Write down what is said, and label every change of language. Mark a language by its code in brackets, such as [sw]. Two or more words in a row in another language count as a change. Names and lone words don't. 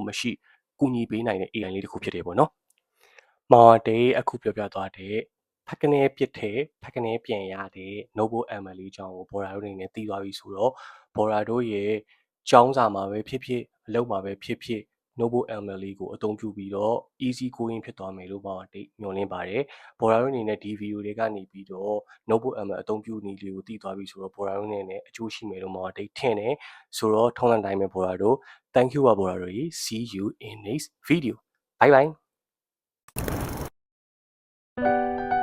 [my] မရှိကူညီပေးနိုင်တဲ့ AI လေးတစ်ခုဖြစ်တယ်ပေါ့နော်မော်တေးအခုပြောပြသွားတဲ့ဖက်ကနေပြစ်တဲ့ဖက်ကနေပြန်ရတဲ့ notebook ML အကြောင်းကိုဘော်ရာတို့အနေနဲ့သိသွားပြီဆိုတော့ဘော်ရာတို့ရဲ့ကျောင်းစာမှာပဲဖြစ်ဖြစ်အလုပ်မှာပဲဖြစ်ဖြစ် notebook ML ကိုအသုံးပြုပြီးတော့ [en] easy going [my] ဖြစ်သွားမယ်လို့မောင်တိတ်ညွှန်လင်းပါတယ်ဘော်ရာတို့အနေနဲ့ဒီ video တွေကနေပြီးတော့ notebook ML အသုံးပြုနည်းလေးကိုသိသွားပြီဆိုတော့ဘော်ရာတို့အနေနဲ့အကျိုးရှိမယ်လို့မောင်တိတ်ထင်တယ်ဆိုတော့ထုံးတဲ့တိုင်းပဲဘော်ရာတို့ [en] thank you [my] ပါဘော်ရာတို့ [en] see you in next video bye bye